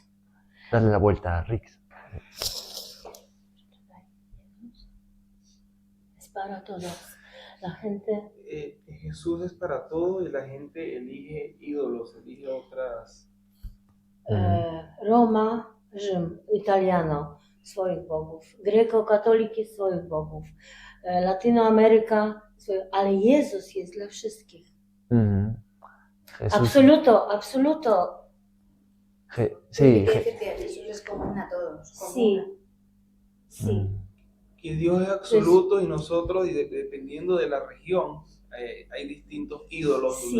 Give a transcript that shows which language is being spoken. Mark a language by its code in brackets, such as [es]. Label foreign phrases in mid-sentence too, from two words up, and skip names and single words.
[es] Dale la vuelta a Rix. Es para todos. La gente, Jesús es para todo y la gente elige ídolos, elige otras. Roma, [pl] Rzym, Italiano swoich bogów, Greko-katoliki swoich bogów, Latinoameryka swoich, ale Jezus jest dla wszystkich. [es] Jesús, Absoluto. sí, Quiere decir que Jesús es común a todos. Sí. Sí. Que Dios es absoluto y nosotros, y dependiendo de la región, hay distintos ídolos donde